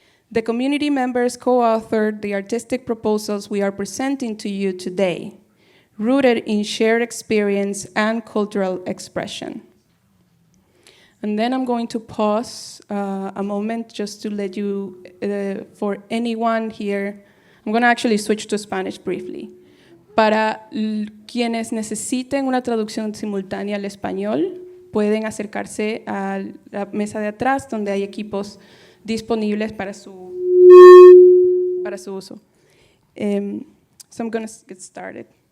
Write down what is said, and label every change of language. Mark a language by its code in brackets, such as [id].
[en] The community members co-authored the artistic proposals we are presenting to you today, rooted in shared experience and cultural expression. And then I'm going to pause a moment just to let you, for anyone here, I'm going to actually switch to Spanish briefly. [es] Para quienes necesiten una traducción simultánea al español, pueden acercarse a la mesa de atrás donde hay equipos disponibles para su uso. [en] So I'm going to get started.